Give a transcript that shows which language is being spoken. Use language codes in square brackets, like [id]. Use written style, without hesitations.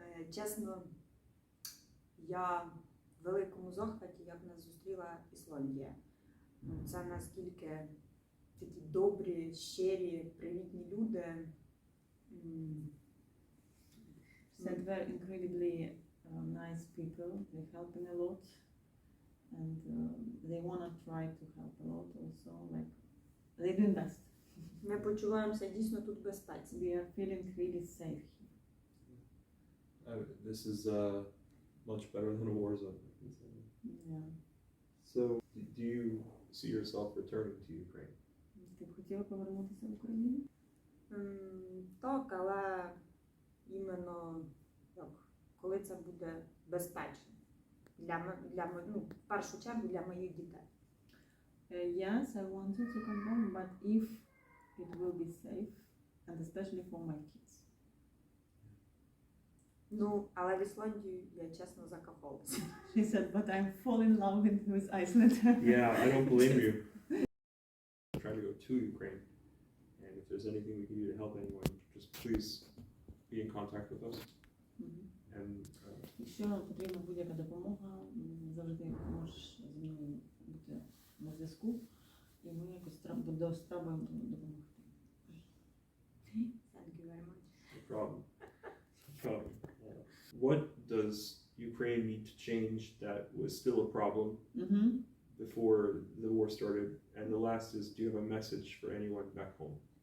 [uk] Чесно, я в великому захваті, як нас зустріла Ісландія. Це наскільки такі добрі, щирі, привітні люди. [en] Said they're incredibly nice people, they helping a lot, and they wanna try to help a lot also, like, they do best. [uk] Ми почуваємося дійсно тут безпечно. [en] We are feeling really safe here. This is much better than a war zone. Yeah. So, do you see yourself returning to Ukraine? [uk] Ти б хотіла повернутися в Україну? Так, але іменно коли це буде безпечно. Ну, в першу чергу для моїх дітей. [en] Yes, I wanted to come home, but if it will be safe, and especially for my kids. [uk] Ну, але в Ісландію я чесно закохалася. [en] She said, but I'm fall in love with Iceland. Yeah, I don't blame you. I'm trying to go to Ukraine, and if there's anything we can do to help anyone, just please be in contact with us. And [uk] Якщо потрібна будь-яка допомога, завжди можеш зі мною бути на зв'язку, і ми якось спробуємо допомогти. [en] Thank you very much. no problem. No problem. What does Ukraine need to change that was still a problem before the war started? And the last is, do you have a message for anyone back home?